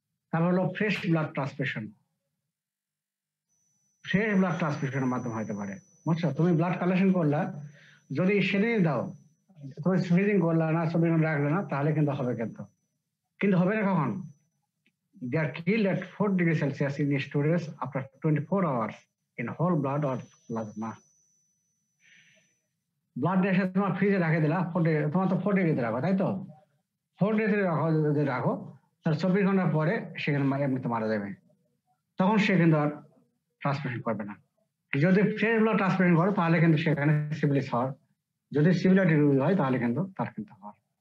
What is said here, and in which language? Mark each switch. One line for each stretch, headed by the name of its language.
Bangla: তারপর হলো fresh blood transfusion. Fresh blood ট্রান্সফিউশনের মাধ্যমে হতে পারে, বুঝছো? তুমি ব্লাড কালেকশন করলা, যদি সেদিনই দাও, তুমি ফ্রিজিং করলা না, 24 ঘন্টা রাখলে না, তাহলে কিন্তু হবে, কিন্তু হবে না কখন?
English: They are killed at 4 degrees Celsius in storage after 24 hours in whole blood or plasma।
Bangla: Blood এসে তোমার ফ্রিজে রাখে দিলা, তোমার তো 4 ডিগ্রিতে রাখো, তাই তো? 4 ডিগ্রিতে রাখো, যদি রাখো তাহলে 24 ঘন্টা পরে সেখানে এমনিতে মারা যাবে, তখন সে কিন্তু আর ট্রান্সমিশন করবে না। যদি ফ্রেশ ব্লাড ট্রান্সমিশন করো তাহলে কিন্তু সেখানে সিভিলিস হওয়ার, যদি সিভিলিটি হয় তাহলে কিন্তু তার কিন্তু হওয়ার।